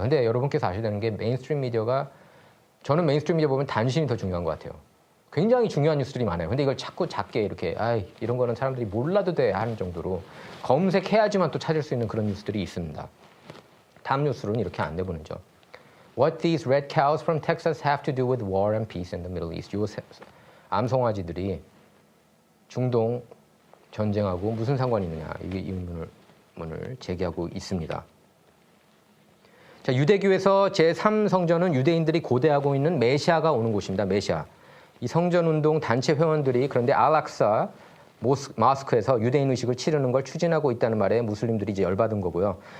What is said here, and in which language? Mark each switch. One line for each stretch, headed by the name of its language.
Korean: 근데 여러분께서 아셔야 되는 게 메인스트림 미디어가 저는 메인스트림 미디어 보면 단신이 더 중요한 것 같아요. 굉장히 중요한 뉴스들이 많아요. 근데 이걸 자꾸 작게 이렇게 이런 거는 사람들이 몰라도 돼 하는 정도로 검색해야지만 또 찾을 수 있는 그런 뉴스들이 있습니다. 다음 뉴스로는 이렇게 안 내보내죠.
English: What these red cows from Texas have to do with war and peace in the Middle East.
Korean: 요 암송아지들이 중동 전쟁하고 무슨 상관이 있느냐. 이게 의문을 제기하고 있습니다. 자, 유대교에서 제3성전은 유대인들이 고대하고 있는 메시아가 오는 곳입니다. 메시아. 이 성전운동 단체 회원들이 그런데 알락사 마스크에서 유대인 의식을 치르는 걸 추진하고 있다는 말에 무슬림들이 이제 열받은 거고요.